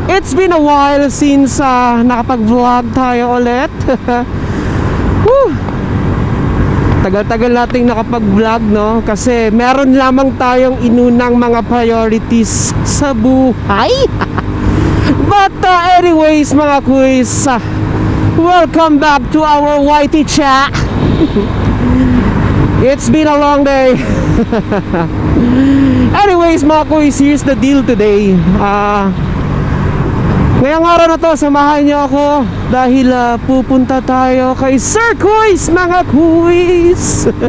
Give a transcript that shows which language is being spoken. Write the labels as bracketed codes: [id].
[en] It's been a while since [tl] nakapag-vlog tayo ulit. Tagal-tagal nating nakapag-vlog, no? Kasi meron lamang tayong inunang mga priorities sa buhay. [en] But anyways mga kuys, welcome back to our YT chat. It's been a long day. Anyways mga kuys, here's the deal today. [tl] Ngayong araw na to, samahan niyo ako dahil pupunta tayo kay Sir Kuys mga kuys.